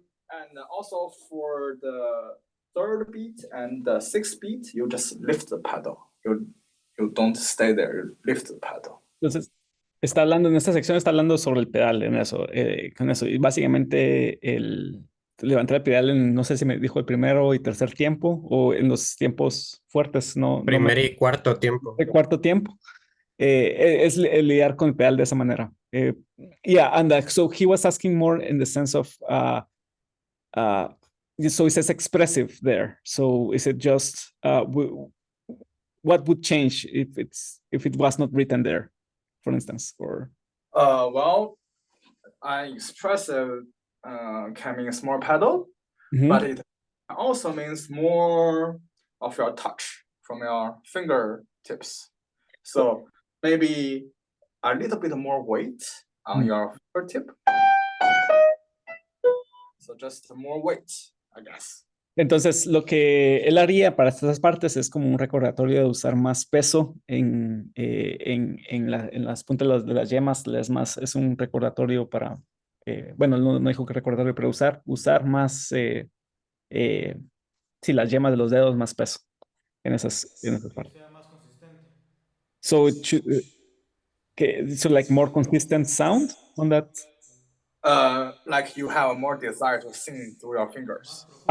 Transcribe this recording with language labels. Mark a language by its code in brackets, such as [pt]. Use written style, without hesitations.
[en] And also for the third beat and the sixth beat, you just lift the pedal. You don't stay there, you lift the pedal. [es] Entonces, está hablando en esta sección, está hablando sobre el pedal en eso, con eso. Y básicamente levantar el pedal en, no sé si me dijo el primero y tercer tiempo o en los tiempos fuertes, no. Primer y cuarto tiempo. El cuarto tiempo. Es lidiar con el pedal de esa manera. [en] Yeah, and so he was asking more in the sense of, so it says expressive there. So is it just, what would change if it was not written there, for instance, or? Well, expressive can mean small pedal, but it also means more of your touch from your fingertips. So maybe a little bit more weight on your fingertip. So just more weight, I guess. [es] Entonces, lo que él haría para estas partes es como un recordatorio de usar más peso en las puntas de las yemas. Es un recordatorio para, bueno, no dijo que recordatorio, pero usar más, sí, las yemas de los dedos, más peso en esas partes. Que sea más consistente. [en] So, so like more consistent sound on that. Like you have more desire to sing through your fingers.